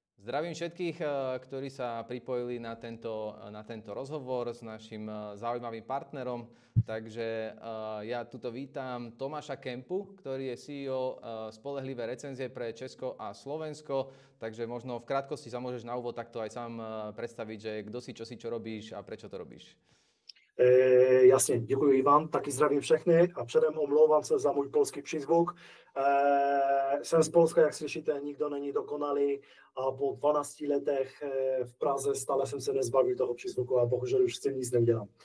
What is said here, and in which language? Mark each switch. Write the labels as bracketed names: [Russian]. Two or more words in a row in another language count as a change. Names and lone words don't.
[Slovak] Zdravím všetkých, ktorí sa pripojili na tento rozhovor s našim zaujímavým partnerom. Takže ja tuto vítam Tomáša Kempu, ktorý je CEO Spolehlivé recenzie pre Česko a Slovensko. Takže možno v krátkosti sa môžeš na úvod takto aj sám predstaviť, že kto si, čo robíš a prečo to robíš. [Czech] Jasně, děkuji Ivan, taky zdravím všechny a předem omlouvám se za můj polský přízvuk. Jsem z Polska, jak slyšíte, nikdo není dokonalý a po 12 letech v Praze stále jsem se nezbavil toho přízvuku a bohužel už s tím nic neudělám.